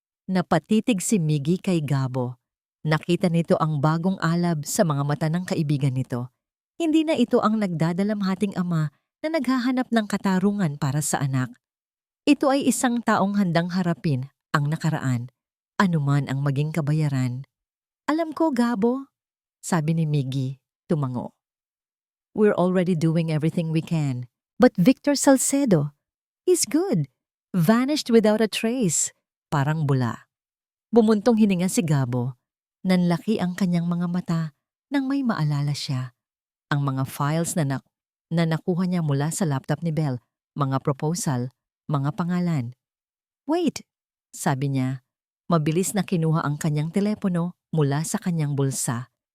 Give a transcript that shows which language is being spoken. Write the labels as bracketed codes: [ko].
[tl] Napatitig si Miggy kay Gabo. Nakita nito ang bagong alab sa mga mata ng kaibigan nito. Hindi na ito ang nagdadalamhating ama na naghahanap ng katarungan para sa anak. Ito ay isang taong handang harapin ang nakaraan, anuman ang maging kabayaran. Alam ko, Gabo, sabi ni Miggy, tumango. [en] We're already doing everything we can. But Victor Salcedo, he's good. Vanished without a trace. [tl] Parang bula. Bumuntong hininga si Gabo. Nanlaki ang kanyang mga mata nang may maalala siya. Ang mga files na nakuha niya mula sa laptop ni Belle, mga proposal, mga pangalan. Wait, sabi niya. Mabilis na kinuha ang kanyang telepono mula sa kanyang bulsa.